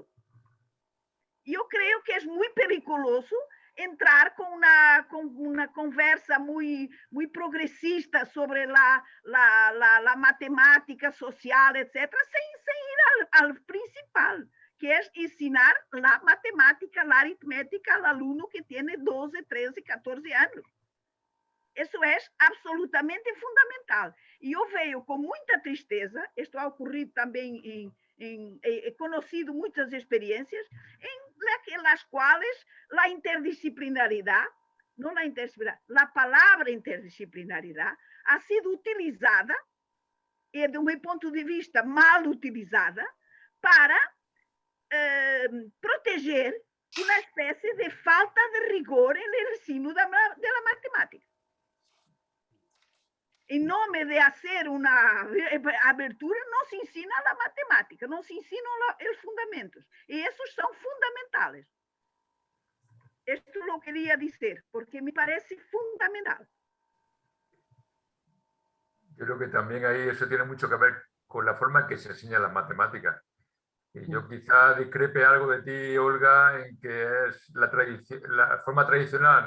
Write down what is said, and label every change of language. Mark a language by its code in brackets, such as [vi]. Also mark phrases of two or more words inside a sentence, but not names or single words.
[pt] E eu creio que é muito perigoso entrar com uma conversa muito progressista sobre a matemática social, etc., sem ir ao principal, que é ensinar a matemática, a aritmética ao aluno que tem 12, 13, 14 anos. Isso é absolutamente fundamental. E eu vejo com muita tristeza, isto [es] ha ocorrido também he conocido [pt] muitas experiências [es] en las cuales la interdisciplinaridad, no la interdisciplinaridad, la palabra interdisciplinaridad ha sido utilizada, y de mi punto de vista mal utilizada, para proteger una especie de falta de rigor en el ensino de la matemática. [pt] Em nome de fazer uma abertura, não se ensina a matemática, não se ensinam os fundamentos. E esses são fundamentais. [es] Esto lo quería dizer, porque me parece fundamental. Yo creo que también ahí eso tiene mucho que ver con la forma en que se enseña las matemáticas. Y yo quizá discrepe algo de ti, Olga, en que es la forma tradicional.